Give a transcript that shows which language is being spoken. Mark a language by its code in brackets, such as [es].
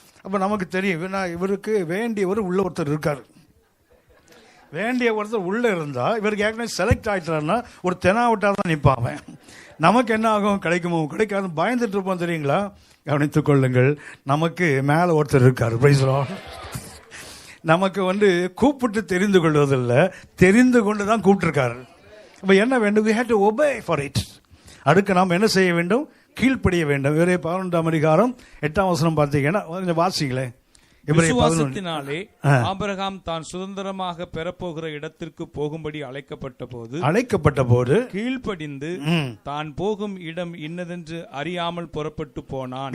[ta] அப்போ நமக்கு தெரியும், இவருக்கு வேண்டியவர் உள்ள ஒருத்தர் இருக்கார். வேண்டிய ஒருத்தர் உள்ளே இருந்தால் இவருக்கு ஏற்கனவே செலக்ட் ஆகிட்டாருன்னா ஒரு தெனாவட்டாக தான் நிற்பான். நமக்கு என்ன ஆகும், கிடைக்குமோ கிடைக்காது பயந்துட்டு இருப்போம். தெரியுங்களா? கவனித்துக் கொள்ளுங்கள், நமக்கு மேலே ஒருத்தர் இருக்கார். [en] Praise the Lord. [ta] நமக்கு கூப்பிட்டு தெரிந்து கொள்வதில்லை, தெரிந்து கொண்டு தான் கூப்பிட்டுருக்காரு. [en] இப்போ என்ன வேண்டும், we have to obey for it. [ta] அதுக்கு நாம் என்ன செய்ய வேண்டும், கீழ்ப்படிய வேண்டும். இவரே 11ஆம் அதிகாரம் 8ஆம் வசனம் பார்த்தீங்கன்னா கொஞ்சம் வாசிங்களேன். விசுவாசத்தினாலே ஆபிரகாம் தான் சுதந்திரமாக பெறப்போகிற இடத்திற்கு போகும்படி அழைக்கப்பட்ட போது கீழ்ப்படிந்து தான் போகும் இடம் இன்னதென்று அறியாமல் புறப்பட்டு போனான்.